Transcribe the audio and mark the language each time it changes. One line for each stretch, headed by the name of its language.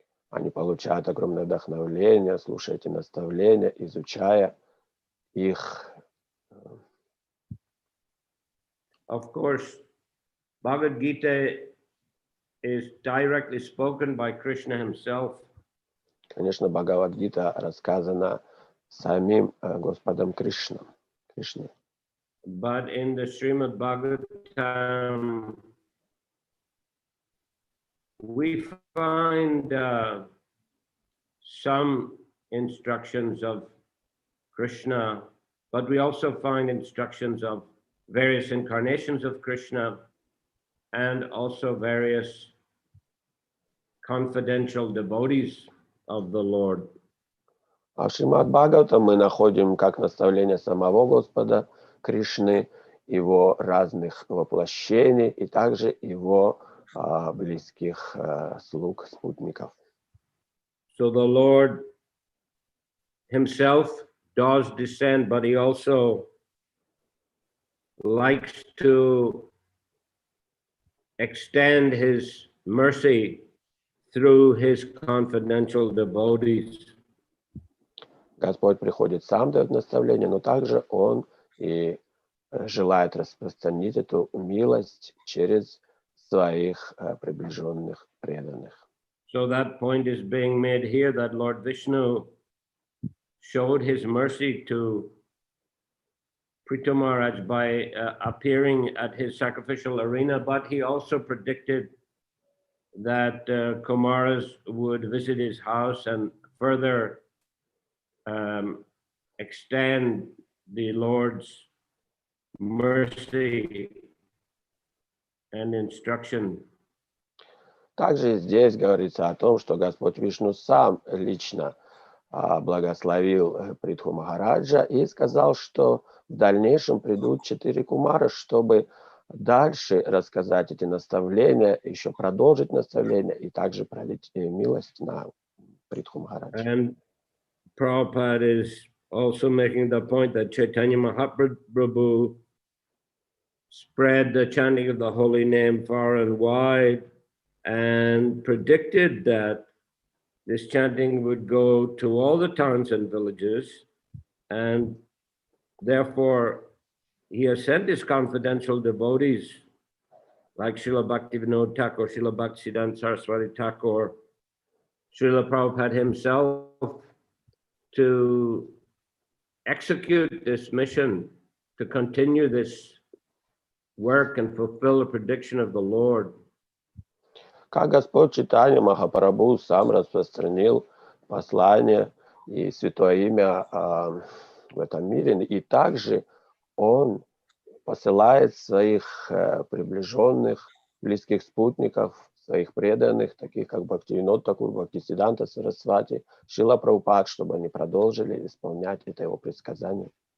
Russian: Они получают огромное вдохновление, слушая эти наставления, изучая их.
English: Of course, Bhagavad Gita is directly spoken by Krishna himself.
Russian: Конечно, Бхагавад-гита рассказана самим Господом Кришной.
English: But in the Srimad Bhagavatam, we find some instructions of Krishna, but we also find instructions of various incarnations of Krishna and also various confidential devotees of the Lord.
Russian: А в Шримад Бхагаватам мы находим как наставление самого Господа Кришны, его разных воплощений и также его близких слуг, спутников.
English: So the Lord himself does descend, but he also likes to extend his mercy through his confidential devotees.
Russian: Господь приходит сам, дает наставление, но также Он и желает распространить эту милость через своих приближенных преданных.
English: So that point is being made here that Lord Vishnu showed his mercy to Prithu Maharaj by appearing at his sacrificial arena, but he also predicted that Kumaras would visit his house and further extend the Lord's mercy and instruction.
Russian: Также здесь говорится о том, что Господь Вишну сам лично благословил Притху Махараджа и сказал, что в дальнейшем придут 4 кумары, чтобы дальше рассказать эти наставления, еще продолжить наставления и также пролить милость на Притху Махараджа.
English: And Prabhupada is also making the point that Chaitanya Mahaprabhu spread the chanting of the holy name far and wide and predicted that this chanting would go to all the towns and villages, and therefore he has sent his confidential devotees like Srila Bhaktivinoda Thakur, Srila Bhaktisiddhanta Saraswati Thakur, Srila Prabhupada himself to execute this mission, to continue this work and fulfill the prediction of the Lord.
Russian: Как Господь Чайтанья Махапрабху сам распространил послание и святое имя в этом мире, и также Он посылает своих приближенных, близких спутников, своих преданных, таких как Бхактивинод Такур, Бхактисиддханта Сарасвати, Шрила Прабхупад, чтобы они продолжили исполнять это его предсказание.